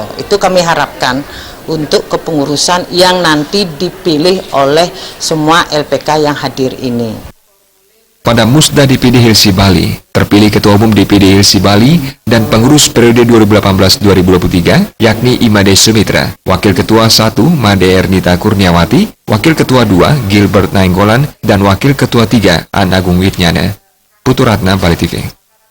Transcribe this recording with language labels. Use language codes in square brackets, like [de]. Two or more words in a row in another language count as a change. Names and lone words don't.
[id] Itu kami harapkan untuk kepengurusan yang nanti dipilih oleh semua LPK yang hadir ini. Pada Musda DPD HILSI Bali, terpilih Ketua Umum DPD HILSI Bali dan pengurus periode 2018-2023, yakni Imade Sumitra, Wakil Ketua 1 Made Ernita Kurniawati, Wakil Ketua 2 Gilbert Nainggolan, dan Wakil Ketua 3 An Agung Witnyana. Putu Ratna, Bali TV.